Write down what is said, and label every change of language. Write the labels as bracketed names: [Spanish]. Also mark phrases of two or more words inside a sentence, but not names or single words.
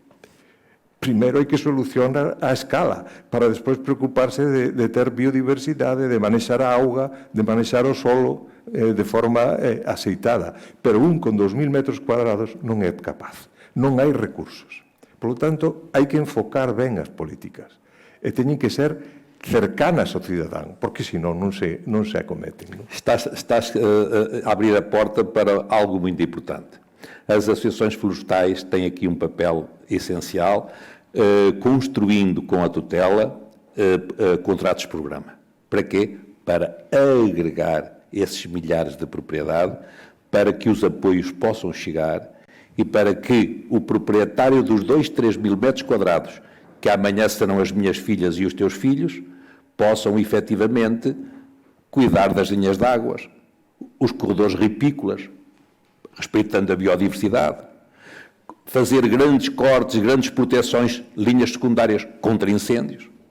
[Galician] Primeiro hai que solucionar a escala para despois preocuparse de ter biodiversidade, de manexar a auga, de manexar o solo de forma aceitada. Pero un con 2.000 metros cuadrados non é capaz. Non hai recursos. [Spanish] Por lo tanto, [Galician] hai que enfocar ben as políticas. E teñen que ser cercanas ao cidadán, porque senón non se acometen. Non? [Portuguese] Estás a abrir a porta para algo muito importante. As associações florestais têm aqui um papel essencial, construindo com a tutela contratos-programa. Para quê? Para agregar esses milhares de propriedade, para que os apoios possam chegar e para que o proprietário dos 2, 3 mil metros quadrados, que amanhã serão as minhas filhas e os teus filhos, possam efetivamente cuidar das linhas de águas, os corredores ripícolas, respeitando a biodiversidade, fazer grandes cortes, grandes proteções, linhas secundárias contra incêndios.